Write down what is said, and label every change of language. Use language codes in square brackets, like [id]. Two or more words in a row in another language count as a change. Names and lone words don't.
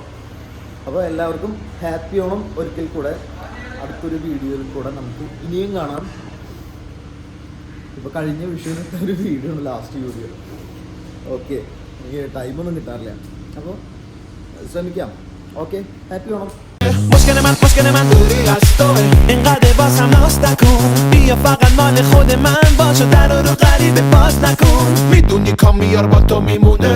[ml] അപ്പോൾ എല്ലാവർക്കും ഹാപ്പി ഓണം ഒരിക്കൽ കൂടെ. അടുത്തൊരു വീഡിയോയിൽ കൂടെ നമുക്ക് ഇനിയും കാണാം. ഇപ്പോൾ കഴിഞ്ഞ വിഷുവിനത്തെ ഒരു വീഡിയോ ആണ് [en] last video. [ml] ഓക്കെ, എനിക്ക് ടൈമൊന്നും കിട്ടാറില്ല, അപ്പോൾ ശ്രമിക്കാം. [en] okay, happy Onam. [fa] مشکل من دوری از توه اینقدر بازم ناز نکن بیا فقط مال خود من باش و در رو غریبه باز نکن میدونی کامیار با تو میمونه